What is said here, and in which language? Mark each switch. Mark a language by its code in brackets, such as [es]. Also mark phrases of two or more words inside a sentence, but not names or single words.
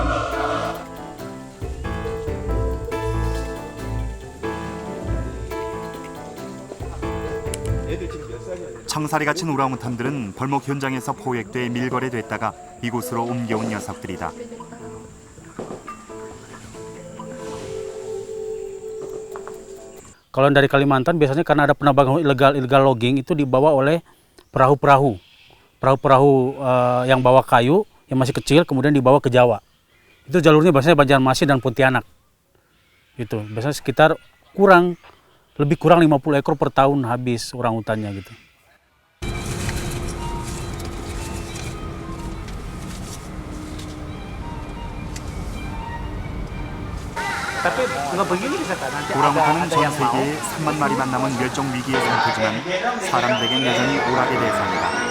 [ko] 청살이 갇힌 오랑우탄들은 벌목 현장에서 포획돼 밀거래됐다가 이곳으로 옮겨온 녀석들이다. [id] Kalau dari Kalimantan biasanya karena ada penambangan [en] illegal logging [id] itu dibawa oleh perahu-perahu yang bawa kayu yang masih kecil kemudian dibawa ke Jawa. Itu jalurnya biasanya Banjarmasin dan Pontianak. Itu biasanya sekitar lebih kurang 50 ekor per tahun habis orangutannya gitu. Tapi nggak begini bisa kan? Nanti [ko] 오랑우탄은 [id] ada [ko] 전 [id] yang mau. [ko] 세계에 3만 마리만 남은 멸종 위기의 상태지만 사람들에겐 여전히 오락의 대상이다.